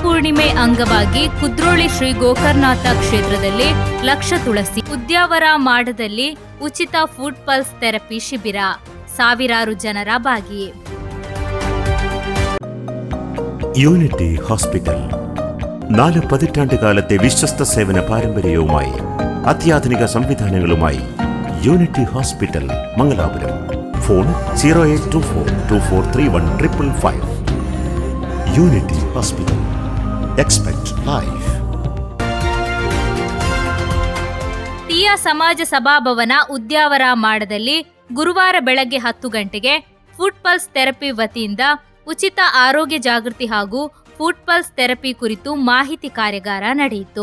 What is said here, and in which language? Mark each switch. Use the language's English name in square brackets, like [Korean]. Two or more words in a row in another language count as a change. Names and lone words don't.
[Kannada] ಹುಣ್ಣಿಮೆ ಅಂಗವಾಗಿ ಕುದ್ರೋಳಿ ಶ್ರೀ ಗೋಕರ್ಣನಾಥ ಕ್ಷೇತ್ರದಲ್ಲಿ ಲಕ್ಷ ತುಳಸಿ. ಉದ್ಯಾವರ ಮಾಡದಲ್ಲಿ ಉಚಿತ ಫುಡ್ ಪಲ್ಸ್ ಥೆರಪಿ ಶಿಬಿರ, ಸಾವಿರಾರು ಜನರ ಭಾಗಿ. [Malayalam] യൂണിറ്റി ഹോസ്പിറ്റൽ 4 പതിറ്റാണ്ടുകാലത്തെ വിശ്വസ്ത സേവന പാരമ്പര്യവുമായി അത്യാധുനിക സംവിധാനങ്ങളുമായി യൂണിറ്റി ഹോസ്പിറ്റൽ മംഗലാപുരം. ഫോൺ 0824243155. [English] Unity Hospital. Expect Life. [Kannada] ತೀಯ ಸಮಾಜ ಸಭಾಭವನ ಉದ್ಯಾವರ ಮಾಡದಲ್ಲಿ ಗುರುವಾರ ಬೆಳಗ್ಗೆ 10 ಗಂಟೆಗೆ ಫುಡ್ ಪಲ್ಸ್ ಥೆರಪಿ ವತಿಯಿಂದ ಉಚಿತ ಆರೋಗ್ಯ ಜಾಗೃತಿ ಹಾಗೂ ಫುಡ್ ಪಲ್ಸ್ ಥೆರಪಿ ಕುರಿತು ಮಾಹಿತಿ ಕಾರ್ಯಾಗಾರ ನಡೆಯಿತು.